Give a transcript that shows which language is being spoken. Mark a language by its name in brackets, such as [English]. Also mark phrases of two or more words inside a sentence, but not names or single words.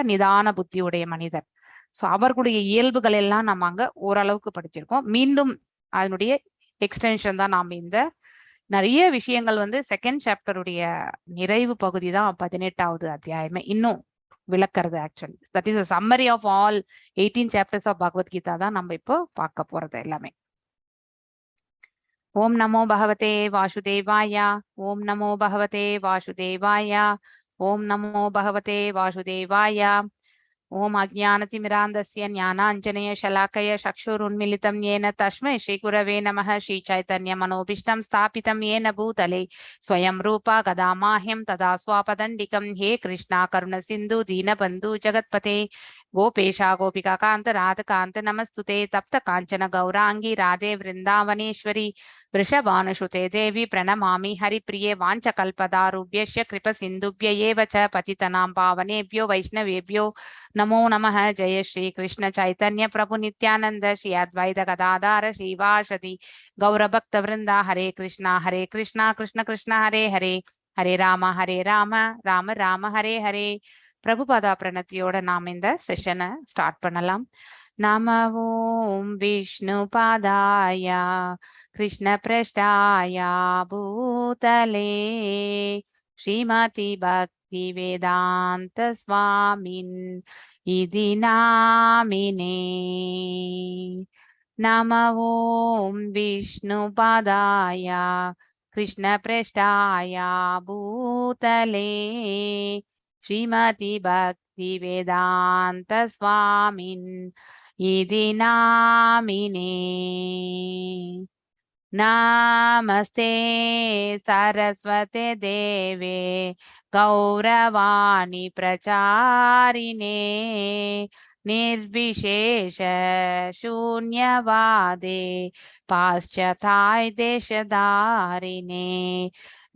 [Tamil] நிதான புத்தியுடைய மனிதர். ஸோ அவர்களுடைய இயல்புகள் எல்லாம் நம்ம அங்க ஓரளவுக்கு படிச்சிருக்கோம். மீண்டும் அதனுடைய எக்ஸ்டென்ஷன் தான் நாம இந்த நிறைய விஷயங்கள் வந்து 2nd சாப்டருடைய நிறைவு பகுதி தான் 18வது அத்தியாயமே இன்னும் விளக்குறது. [English] actually that is a summary of all 18 chapters of பகவத்கீதா [Tamil] தான் நம்ம இப்போ பார்க்க போறது எல்லாமே. [Sanskrit] ॐ नमो भगवते वासुदेवाय. ॐ नमो भगवते वासुदेवाय ॐ नमो भगवते वासुदेवाय. ஓம் நமோ பகவதே வாசுதேவாய. ॐ अज्ञानतिमिरान्धस्य ज्ञानाञ्जन शलाकया चक्षुरुन्मीलितं येन तस्मै श्रीगुरवे नमः. श्रीचैतन्यमनोभीष्टं स्थापितं येन भूतले स्वयं रूपा कदा माह्यं तदा स्वापदण्डिकं. हे कृष्णा करुणसिन्धु दीनबन्धु जगत्पते गोपेशा गोपिका कान्त राधकान्त नमस्तुते. तप्त काञ्चन गौरांगी राधे वृन्दावनेश्वरी वृषभानुसुते देवी प्रणमामि हरिप्रिये. वाञ्छकल्पदारुभ्यश्च कृपसिन्धुभ्य एव च पतितनां पावनेभ्यो वैष्णवेभ्यो नमो नमः. जय श्री कृष्ण चैतन्य प्रभु नित्यानंद श्री अद्वैत गदाधर श्रीवासदि गौरभक्त वृंदा. हरे कृष्णा कृष्ण कृष्ण हरे हरे, हरे राम राम राम हरे हरे. [Tamil] பிரபுபாதா பிரணத்தியோட நாம் இந்த செஷனை ஸ்டார்ட் பண்ணலாம். [Sanskrit] नम ॐ विष्णु पादाय कृष्ण प्रेष्ठाय भूतले श्रीमते भक्ति वेदान्त स्वामिन् इति नामिने. नम ॐ विष्णु पादाय कृष्ण प्रेष्ठाय भूतले श्रीमते भक्ति वेदान्त स्वामिन् इति नामिने. நமஸ்தே सरस्वते देवे गौरवाणी प्रचारिणे निर्विशेष शून्यवादे पाश्चात्य देशधारिणे.